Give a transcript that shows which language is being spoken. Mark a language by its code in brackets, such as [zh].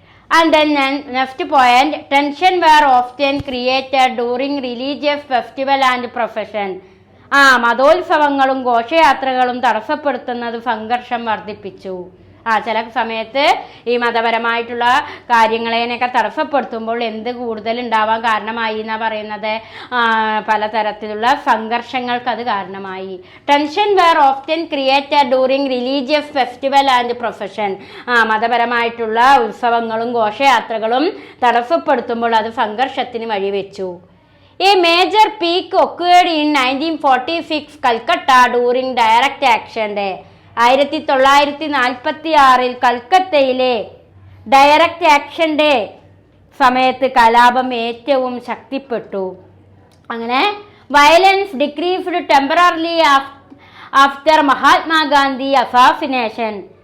[en] And then next point, tension were often created during religious festival and procession. [ml] മതോത്സവങ്ങളും ഘോഷയാത്രകളും തടസ്സപ്പെടുത്തുന്നത് സംഘർഷം വർദ്ധിപ്പിച്ചു. ചില സമയത്ത് ഈ മതപരമായിട്ടുള്ള കാര്യങ്ങളെയൊക്കെ തടസ്സപ്പെടുത്തുമ്പോൾ എന്ത് കൂടുതൽ ഉണ്ടാവാൻ കാരണമായി എന്നാണ് പറയുന്നത്? പലതരത്തിലുള്ള സംഘർഷങ്ങൾക്ക് അത് കാരണമായി. [en] Tension were often created during religious festival and profession. [ml] മതപരമായിട്ടുള്ള ഉത്സവങ്ങളും ഘോഷയാത്രകളും തടസ്സപ്പെടുത്തുമ്പോൾ അത് സംഘർഷത്തിന് വഴിവെച്ചു. [en] A major peak occurred in 1946 Calcutta during Direct Action Day. [ml] 1946 കൽക്കത്തയിലെ direct action day സമയത്ത് കലാപം ഏറ്റവും ശക്തിപ്പെട്ടു. അങ്ങനെ [en] Violence decreased temporarily after Mahatma Gandhi assassination.